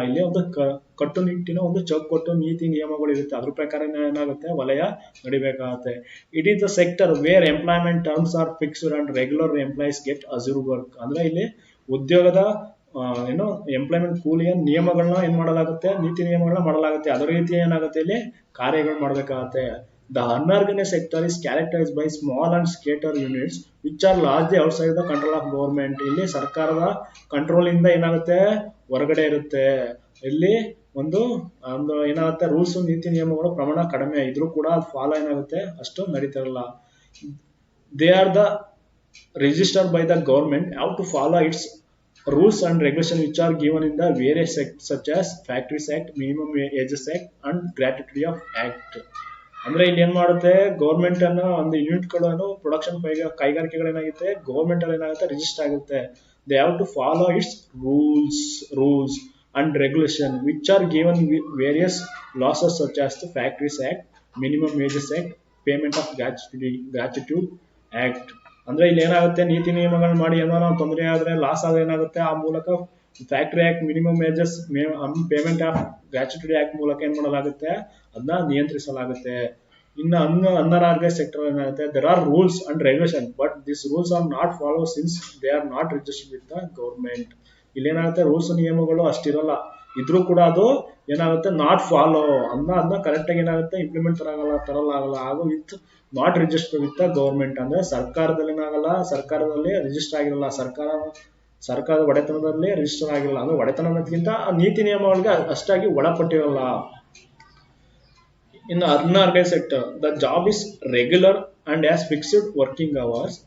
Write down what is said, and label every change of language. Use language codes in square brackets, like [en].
[kn] ಇಲ್ಲಿ ಒಂದು ಕಟ್ಟುನಿಟ್ಟಿನ ಒಂದು ಚೌಕಟ್ಟು ನೀತಿ ನಿಯಮಗಳು ಇರುತ್ತೆ, ಅದ್ರ ಪ್ರಕಾರ ಏನಾಗುತ್ತೆ ವಲಯ ನಡಿಬೇಕಾಗುತ್ತೆ. [en] It is the sector where employment terms are fixed and regular employees get assured work. [kn] ಅಂದ್ರೆ ಇಲ್ಲಿ ಉದ್ಯೋಗದ ಏನು ಎಂಪ್ಲಾಯ್ಮೆಂಟ್ ಕೂಲಿಯ ನಿಯಮಗಳನ್ನ ಏನ್ ಮಾಡಲಾಗುತ್ತೆ, ನೀತಿ ನಿಯಮಗಳನ್ನ ಮಾಡಲಾಗುತ್ತೆ, ಅದರ ರೀತಿ ಏನಾಗುತ್ತೆ ಇಲ್ಲಿ ಕಾರ್ಯಗಳು ಮಾಡ್ಬೇಕಾಗತ್ತೆ. [en] The unorganized sector is characterized by small and scattered units which are largely outside the control of government. [kn] ಇಲ್ಲಿ ಸರ್ಕಾರದ ಕಂಟ್ರೋಲ್ ಇಂದ ಏನಾಗುತ್ತೆ ಹೊರಗಡೆ ಇರುತ್ತೆ. ಇಲ್ಲಿ ಒಂದು ಏನಾಗುತ್ತೆ ರೂಲ್ಸ್ ನೀತಿ ನಿಯಮಗಳು ಪ್ರಮಾಣ ಕಡಿಮೆ ಇದ್ರೂ ಕೂಡ ಅದು ಫಾಲೋ ಏನಾಗುತ್ತೆ ಅಷ್ಟು ನಡೀತಿರಲ್ಲ. [en] They are the registered by the government, have to follow its rules and regulations which are given in the various sects such as Factories Act, Minimum Wages Act and Gratuity of Act. [kn] ಅಂದ್ರೆ ಇಲ್ಲಿ ಏನ್ ಮಾಡುತ್ತೆ government ಅನ್ನ ಒಂದು ಯೂನಿಟ್ಗಳನ್ನು production ಕೈಗಾರಿಕೆಗಳೇನಾಗುತ್ತೆ government ಅಲ್ಲಿ ಏನಾಗುತ್ತೆ register ಆಗುತ್ತೆ. [en] They have to follow its rules and regulation which are given various laws such as the factories act, minimum wages act, payment of gratuity act. [kn] ಅಂದ್ರೆ ಇಲ್ಲಿ ಏನಾಗುತ್ತೆ ನೀತಿ ನಿಯಮಗಳನ್ನ ಮಾಡಿ ಏನೋ ನಾವು ತೊಂದರೆ ಆದ್ರೆ ಲಾಸ್ ಆದ್ರೆ ಏನಾಗುತ್ತೆ ಆ ಮೂಲಕ factory act, minimum wages, payment of gratuity act ಮೂಲಕ ಏನ್ ಮಾಡಲಾಗುತ್ತೆ ಅದನ್ನ ನಿಯಂತ್ರಿಸಲಾಗುತ್ತೆ. ಇನ್ನು [en] unorganised sector [kn] ಏನಾಗುತ್ತೆ [en] There are rules and regulation but this rules are not follow since they are not registered with the government. [kn] ಇಲ್ಲಿ ಏನಾಗುತ್ತೆ ರೂಲ್ಸ್ ನಿಯಮಗಳು ಅಷ್ಟಿರಲ್ಲ, ಇದ್ರೂ ಕೂಡ ಅದು ಏನಾಗುತ್ತೆ [en] not follow [kn] ಅದನ್ನ ಕರೆಕ್ಟ್ ಆಗಿ ಏನಾಗುತ್ತೆ ಇಂಪ್ಲಿಮೆಂಟ್ ತರಲಾಗಲ್ಲ. ಹಾಗೂ [en] with not register with the government [kn] ಅಂದ್ರೆ ಸರ್ಕಾರದಲ್ಲಿ ಏನಾಗಲ್ಲ, ಸರ್ಕಾರದಲ್ಲಿ ರಿಜಿಸ್ಟರ್ ಆಗಿರಲ್ಲ, ಸರ್ಕಾರದ ಒಡೆತನದಲ್ಲಿ ರಿಜಿಸ್ಟರ್ ಆಗಿರಲ್ಲ. ಅಂದ್ರೆ ಒಡೆತನಕ್ಕಿಂತ ನೀತಿ ನಿಯಮಗಳಿಗೆ ಅಷ್ಟಾಗಿ ಒಳಪಟ್ಟಿರಲ್ಲ. [en] In the unorganized sector, the job is regular and has fixed working hours.